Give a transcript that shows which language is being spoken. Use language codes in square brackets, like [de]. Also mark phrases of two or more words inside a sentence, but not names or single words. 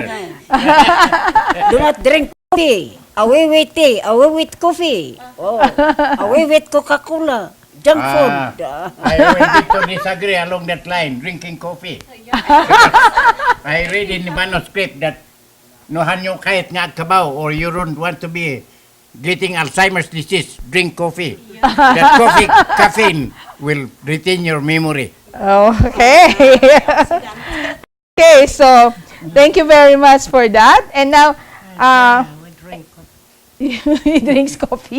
[en] Do not drink coffee. Away with tea. Away with coffee. Oh, away with Coca-Cola. Junk food. I really to disagree along that line, drinking coffee. I read in the manuscript that no hanyo kahit nga kabaw or you don't want to be getting Alzheimer's disease, drink coffee. That caffeine will retain your memory. Okay. Okay, so thank you very much for that. And now, he drinks coffee.